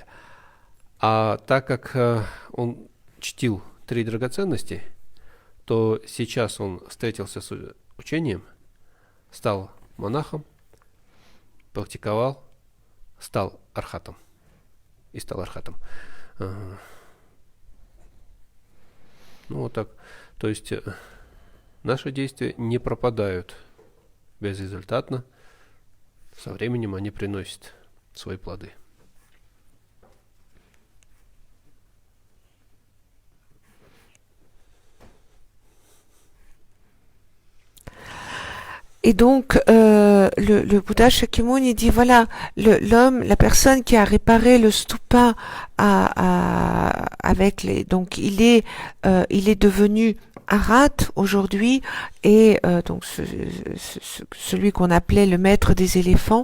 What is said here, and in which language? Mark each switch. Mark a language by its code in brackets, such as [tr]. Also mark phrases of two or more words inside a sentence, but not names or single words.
[ru] А так как он чтил 3 драгоценности, то сейчас он встретился с учением, стал монахом, практиковал, стал архатом. И стал архатом. Ну вот так. То есть наши действия не пропадают безрезультатно. Со временем они приносят свои плоды. [fr] Et donc, le Bouddha Shakyamuni dit, voilà, la personne qui a réparé le stupa donc il est devenu Arhat aujourd'hui, et donc celui qu'on appelait le maître des éléphants.